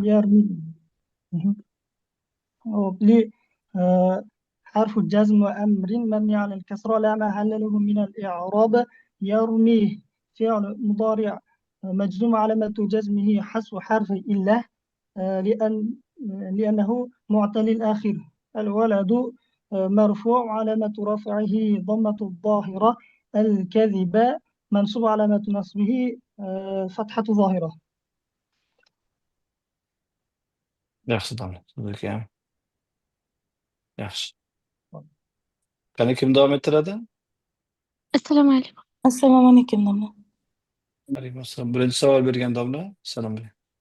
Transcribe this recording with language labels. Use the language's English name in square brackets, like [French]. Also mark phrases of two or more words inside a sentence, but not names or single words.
[Arabic] يرمي حرف الجزم وأمر مبني على الكسرة لا محل له من الإعراب يرمي فعل مضارع مجزوم علامة جزمه حذف حرف إلا لأنه معتل الآخر الولد مرفوع علامة رفعه ضمة الظاهرة الكذب منصوب علامة نصبه فتحة ظاهرة. [Uzbek] Yaxshi domla. Zulkam. Yaxshi. Qani kim davom ettiradi? Assalomu alaykum. Assalomu alaykum domla. Alaykum assalom. Birinchi savol bergan domla. Salom bering.